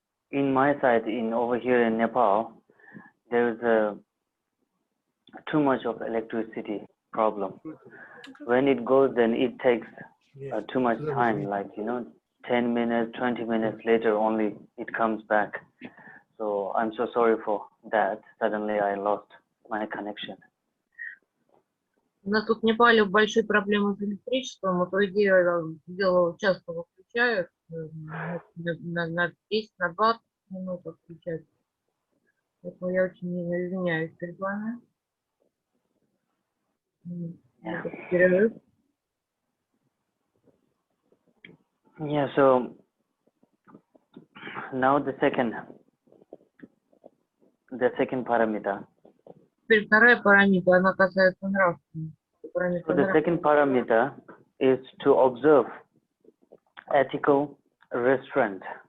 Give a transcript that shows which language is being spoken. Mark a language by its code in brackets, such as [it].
[en] In my side, over here in Nepal, there is too much of electricity problem. When it goes, then it takes too much time, like 10 minutes, 20 minutes later only it comes back. So I'm so sorry for that. Suddenly I lost my connection. [ru] У нас тут в Непале большие проблемы с электричеством, и, по идее, дело часто выключают, на 10, на 20 минут отключают. Поэтому я очень извиняюсь перед вами. Перерыв. [en] Yeah, so now the second paramita. [ru] Теперь вторая парамита, она касается нравственности. [en] So the second paramita is to observe ethical restraint.